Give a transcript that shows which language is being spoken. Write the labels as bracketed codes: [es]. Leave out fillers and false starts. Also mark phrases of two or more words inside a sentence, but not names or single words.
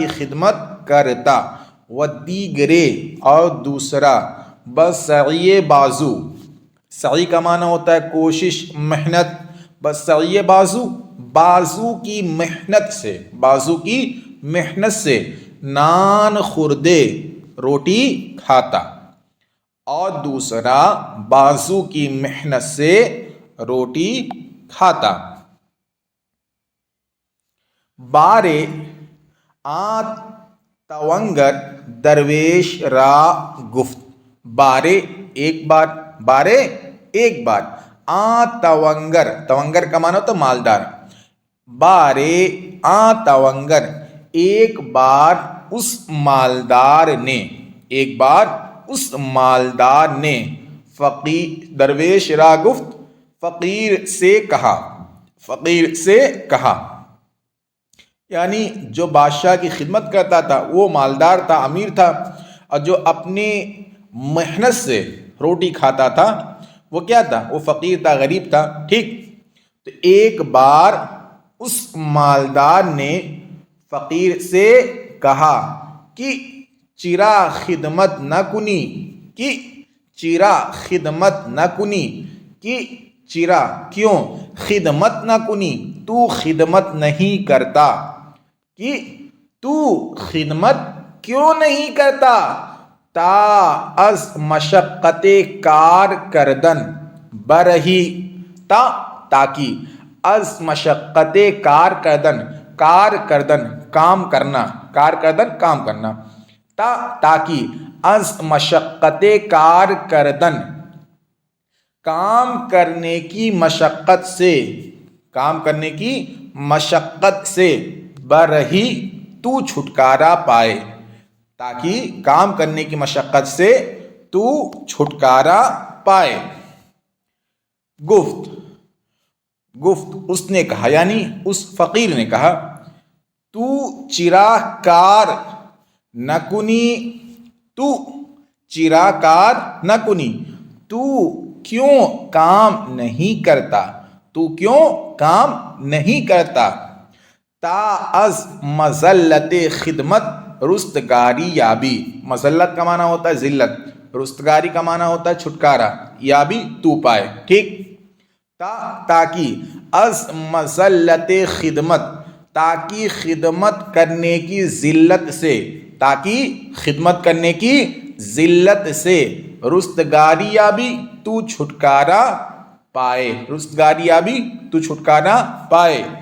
[ur] خدمت کرتا، [fa] و دیگرے [ur] اور دوسرا [fa] بسعی بازو، [ur] سعی کا معنی ہوتا ہے کوشش، محنت، [fa] بسعی بازو، [ur] بازو کی محنت سے، بازو کی محنت سے [fa] نان خوردے، [ur] روٹی کھاتا، اور دوسرا بازو کی محنت سے روٹی کھاتا۔ [fa] بارے آ تونگر درویش را گفت، [ur] بارے ایک بار، بارے ایک بار، [fa] آ تونگر، [ur] تونگر کا معنی ہوتا مالدار، [fa] بارے آ تونگر [ur] ایک بار اس مالدار نے، ایک بار اس مالدار نے، [fa] درویش را گفت، [ur] فقیر سے کہا، فقیر سے کہا، یعنی جو بادشاہ کی خدمت کرتا تھا وہ مالدار تھا، امیر تھا، اور جو اپنی محنت سے روٹی کھاتا تھا وہ کیا تھا؟ وہ فقیر تھا، غریب تھا۔ ٹھیک، تو ایک بار اس مالدار نے فقیر سے کہا کہ [fa] چرا خدمت نہ کنی، [ur] کہ [fa] چرا خدمت نہ کنی، [ur] کہ چرا کیوں [fa] خدمت نہ کنی، [ur] تو خدمت نہیں کرتا، کہ تو خدمت کیوں نہیں کرتا، [fa] تا از مشقت کار کردن برہی، تاکہ از مشقت کار کردن، کار کردن [ur] کام کرنا، [fa] کار کردن [ur] کام کرنا، تاکہ [fa] از مشقت کار کردن [ur] کام کرنے کی مشقت سے، کام کرنے کی مشقت سے، برہی تو چھٹکارا پائے، تاکہ کام کرنے کی مشقت سے تو چھٹکارا پائے۔ [fa] گفت، گفت [ur] اس نے کہا، یعنی اس فقیر نے کہا، تو چرا [fa] کار نہ کنی، تو چرا کار نہ کنی، [ur] تو کیوں کام نہیں کرتا، تو کیوں کام نہیں کرتا، [fa] تا از مذلت خدمت رستگاری یابی، [ur] مذلت کا معنی ہوتا ہے ذلت، رستگاری کا معنی ہوتا ہے چھٹکارا، یابی تو پائے۔ ٹھیک، تاکہ [fa] از مذلت خدمت، [ur] تاکہ خدمت کرنے کی ذلت سے، تاکہ خدمت کرنے کی ذلت سے [fa] رستگاری یابی [ur] تو چھٹکارا پائے، [fa] رستگاری یابی [ur] تو چھٹکارا پائے۔